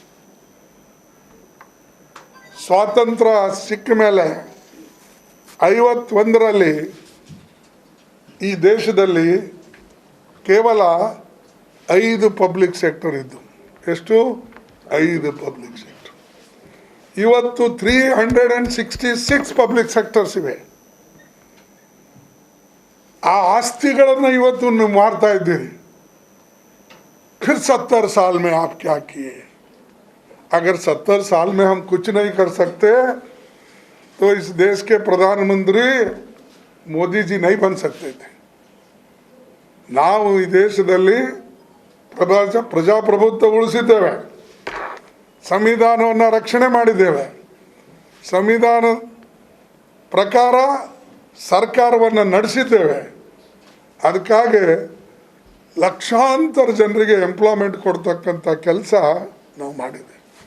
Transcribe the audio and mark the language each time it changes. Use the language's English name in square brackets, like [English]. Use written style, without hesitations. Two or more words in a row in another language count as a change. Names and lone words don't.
[Kannada] ಸ್ವಾತಂತ್ರ್ಯ ಸಿಕ್ಕ ಮೇಲೆ 51ರಲ್ಲಿ ಈ ದೇಶದಲ್ಲಿ ಕೇವಲ 5 [English] public sector [Kannada] ಇದ್ದು. ಎಷ್ಟು? 5 [English] public sector. [Kannada] ಇವತ್ತು 366 [English] public sectors [Kannada] ಇವೆ. ಆ ಆಸ್ತಿಗಳನ್ನು ಇವತ್ತು ನೀವು ಮಾರ್ತಾ ಇದ್ದೀರಿ. [Hindi] फिर 70 साल में आप क्या किए? अगर 70 साल में हम कुछ नहीं कर सकते तो इस देश के प्रधानमंत्री मोदी जी नहीं बन सकते थे. [Kannada] ನಾವು ಈ ದೇಶದಲ್ಲಿ ಪ್ರಜಾಪ್ರಭುತ್ವ ಉಳಿಸಿದ್ದೇವೆ, ಸಂವಿಧಾನವನ್ನು ರಕ್ಷಣೆ ಮಾಡಿದ್ದೇವೆ, ಸಂವಿಧಾನ ಪ್ರಕಾರ ಸರ್ಕಾರವನ್ನು ನಡೆಸಿದ್ದೇವೆ. ಅದಕ್ಕಾಗಿ ಲಕ್ಷಾಂತರ ಜನರಿಗೆ ಎಂಪ್ಲಾಯ್ಮೆಂಟ್ ಕೊಡ್ತಕ್ಕಂಥ ಕೆಲಸ ನಾವು ಮಾಡಿದ್ದೇವೆ.